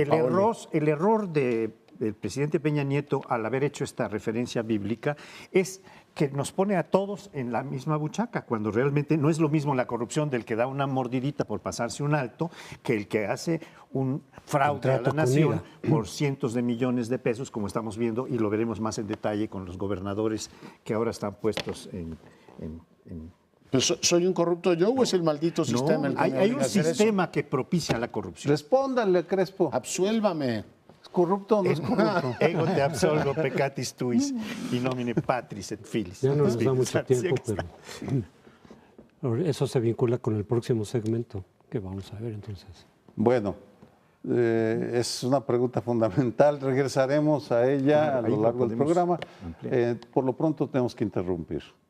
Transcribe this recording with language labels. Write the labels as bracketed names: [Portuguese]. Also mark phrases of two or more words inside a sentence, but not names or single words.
[Spanish] el error del presidente Peña Nieto al haber hecho esta referencia bíblica es que nos pone a todos en la misma buchaca, cuando realmente no es lo mismo la corrupción del que da una mordidita por pasarse un alto que el que hace un fraude a la nación por cientos de millones de pesos, como estamos viendo, y lo veremos más en detalle con los gobernadores que ahora están puestos en ¿Pero soy un corrupto yo o es el maldito sistema? No, hay un sistema que propicia la corrupción. Respóndale, Crespo. Absuélvame. ¿Es corrupto o no es corrupto? [Latin] Ego te absolvo peccatis tuis, in nomine Patris et Filis. [Spanish] Ya no nos da mucho tiempo, pero eso se vincula con el próximo segmento que vamos a ver entonces. Bueno, es una pregunta fundamental. Regresaremos a ella a lo largo del programa. Por lo pronto tenemos que interrumpir.